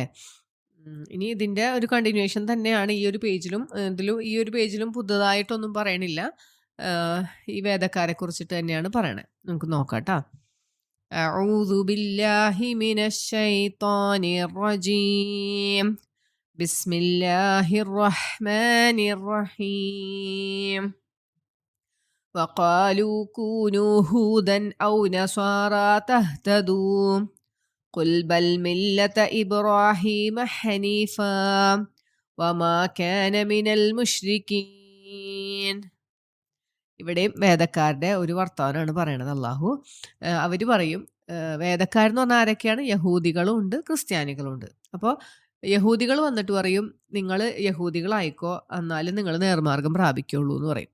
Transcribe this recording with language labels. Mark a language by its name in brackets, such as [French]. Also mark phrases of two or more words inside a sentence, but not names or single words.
[Malayalam] ഇനി ഇതിൻ്റെ ഒരു കണ്ടിന്യൂവേഷൻ തന്നെയാണ് ഈ ഒരു പേജിലും പുതുതായിട്ടൊന്നും പറയണില്ല. ഈ വേദക്കാരെ കുറിച്ചിട്ട് തന്നെയാണ് പറയണത്. നമുക്ക് നോക്കാം കേട്ടോ. [Arabic] أعوذ بالله من الشيطان الرجيم. بسم الله الرحمن الرحيم. وقالوا كونوا هودا أو نصارى تهتدوا قل بل ملة إبراهيم حنيفا وما كان من المشركين. [Malayalam] ഇവിടെ വേദക്കാരുടെ ഒരു വർത്തമാനമാണ് പറയണത് അള്ളാഹു. അവർ പറയും, വേദക്കാരെന്ന് പറഞ്ഞാൽ ആരൊക്കെയാണ്? യഹൂദികളും ഉണ്ട്, ക്രിസ്ത്യാനികളും ഉണ്ട്. അപ്പോൾ യഹൂദികൾ വന്നിട്ട് പറയും, നിങ്ങൾ യഹൂദികളായിക്കോ, എന്നാലും നിങ്ങൾ നേർമാർഗം പ്രാപിക്കുള്ളൂ എന്ന് പറയും.